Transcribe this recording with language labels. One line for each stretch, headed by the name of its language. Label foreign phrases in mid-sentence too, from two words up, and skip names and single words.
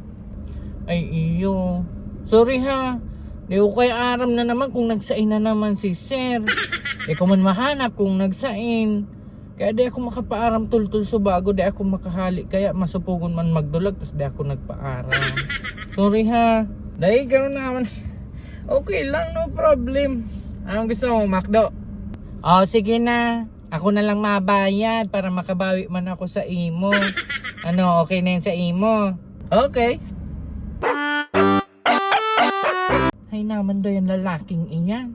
Bikol: Ay iyo. Sorry ha. Di ko kaya aram na naman kung nagsain na naman si sir. Di ko man mahanap kung nagsain. Kaya di ako makapaaram tultul so bago di ako makahali. Kaya masupugon man magdulag tapos di ako nagpaaram. Sorry ha. Dahil gano'n naman. Okay lang,
English: no problem.
Bikol: Anong gusto mo, Macdo? Oh, sige na. Ako na lang mabayad para makabawi man ako sa imo. Ano, okay na yun sa imo? Okay.
Filipino: Ay naman daw yung lalaking iyan.